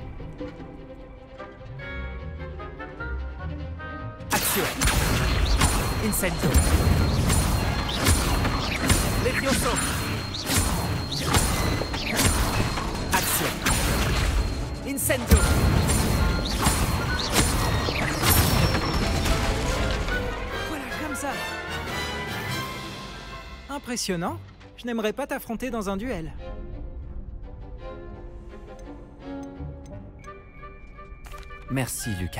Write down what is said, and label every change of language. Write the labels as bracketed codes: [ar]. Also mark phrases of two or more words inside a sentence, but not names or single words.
[fr] Action. Incendio. Levioso. Action. Incendio. Voilà, comme ça. Impressionnant. Je n'aimerais pas t'affronter dans un duel. Merci, Lucan.